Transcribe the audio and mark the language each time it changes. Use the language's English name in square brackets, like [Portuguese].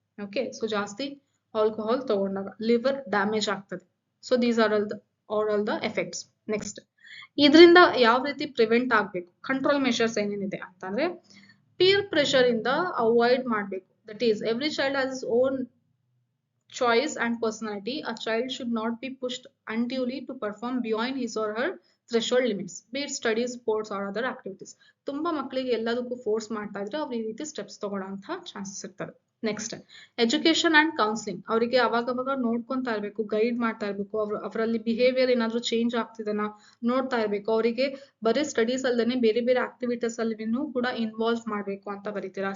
[Kannada] Okay, so ಜಾಸ್ತಿ alcohol ತಗೊಂಡಾಗ liver damage ಆಗ್ತದೆ. [English] So these are all the effects. [Kannada] Next ಇದರಿಂದ ಯಾವ ರೀತಿ ಪ್ರಿವೆಂಟ್ ಆಗ್ಬೇಕು, ಕಂಟ್ರೋಲ್ ಮೆಷರ್ಸ್ ಏನೇನಿದೆ ಅಂತಂದ್ರೆ ಪೀರ್ ಪ್ರೆಷರ್ ಇಂದ ಅವಾಯ್ಡ್ ಮಾಡ್ಬೇಕು. [English] That is every child has is own choice and personality. A child should not be pushed unduly to perform beyond his or her threshold limits, be it studies, sports or other activities. [Kannada] ತುಂಬಾ ಮಕ್ಕಳಿಗೆ ಎಲ್ಲದಕ್ಕೂ force ಮಾಡ್ತಾ ಇದ್ರೆ ಅವ್ರು ಈ ರೀತಿ steps ತಗೊಳ್ಳೋಂತ chances ಇರ್ತವೆ. Next education and counselling, ಅವರಿಗೆ ಅವಾಗ ನೋಡ್ಕೊಂತಾ ಇರ್ಬೇಕು, ಗೈಡ್ ಮಾಡ್ತಾ ಇರ್ಬೇಕು, ಅವರಲ್ಲಿ ಬಿಹೇವಿಯರ್ ಏನಾದ್ರು ಚೇಂಜ್ ಆಗ್ತಿದೆನಾ ನೋಡ್ತಾ ಇರ್ಬೇಕು. ಅವರಿಗೆ ಬರೀ ಸ್ಟಡೀಸ್ ಅಲ್ಲದೆ ಬೇರೆ ಆಕ್ಟಿವಿಟೀಸ್ ಅಲ್ಲಿನೂ ಕೂಡ ಇನ್ವಾಲ್ವ್ ಮಾಡ್ಬೇಕು ಅಂತ ಬರೀತೀರಾ.